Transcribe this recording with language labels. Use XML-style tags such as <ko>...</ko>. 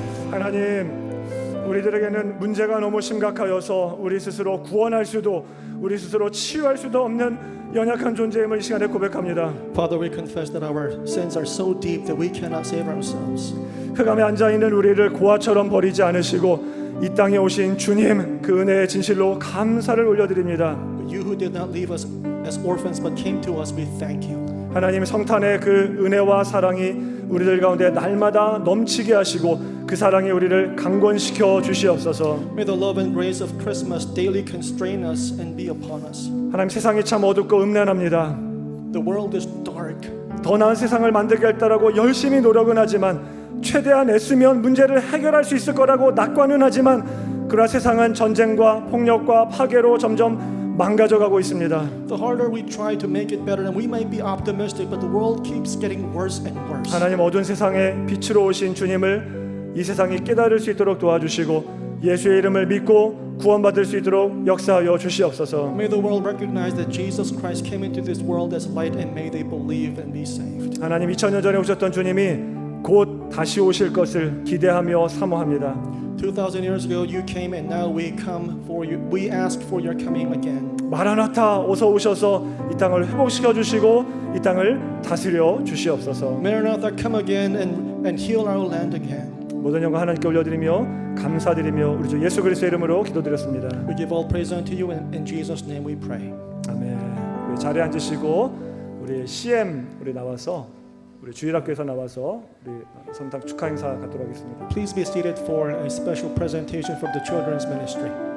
<ko>하나님, 우리들에게는 문제가 너무 심각하여서 우리 스스로 구원할 수도 우리 스스로 치유할 수도 없는 연약한 존재임을 이 시간에 고백합니다.</ko> <en>Father, we confess that our sins are so deep that we cannot save ourselves.</en> <ko>흑암에 앉아있는 우리를 고아처럼 버리지 않으시고 이 땅에 오신 주님 그 은혜의 진실로 감사를 올려드립니다.</ko> <en>But you who did not leave us as orphans but came to us, we thank you.</en> <ko>하나님 성탄의 그 은혜와 사랑이 우리들 가운데 날마다 넘치게 하시고 그 사랑이 우리를 강권시켜 주시옵소서.</ko> <en>May the love and grace of Christmas daily constrain us and be upon us.</en> <ko>하나님 세상이 참 어둡고 음란합니다.</ko> <en>The world is dark.</en> <ko>더 나은 세상을 만들게 했다라고 열심히 노력은 하지만 최대한 애쓰면 문제를 해결할 수 있을 거라고 낙관은 하지만 그러나 세상은 전쟁과 폭력과 파괴로 점점 망가져가고 있습니다.</ko> <en>The harder we try to make it better, and we might be optimistic, but the world keeps getting worse and worse.</en> <ko>하나님 어두운 세상에 빛으로 오신 주님을 이 세상이 깨달을 수 있도록 도와주시고 예수의 이름을 믿고 구원받을 수 있도록 역사하여 주시옵소서.</ko> <en>May the world recognize that Jesus Christ came into this world as light, and may they believe and be saved.</en> <ko>하나님 2000년 전에 오셨던 주님이 곧 다시 오실 것을 기대하며 사모합니다.</ko> <en>2000 years ago you came, and now we come for you. We ask for your coming again.</en> <ko>마라나타 어서 오셔서 이 땅을 회복시켜 주시고 이 땅을 다스려 주시옵소서.</ko> <en>Maranatha, come again and heal our land again.</en> <ko>모든 영광 하나님께 올려드리며 감사드리며 우리 주 예수 그리스도의 이름으로 기도드렸습니다.</ko> <en>We give all praise unto you, and in Jesus' name we pray.</en> <ko>아멘. 우리 자리에 앉으시고 우리 CM 우리 나와서 우리 주일학교에서 나와서 우리 성탄 축하 행사 갖도록 하겠습니다.</ko> <en>Please be seated for a special presentation from the children's ministry.</en>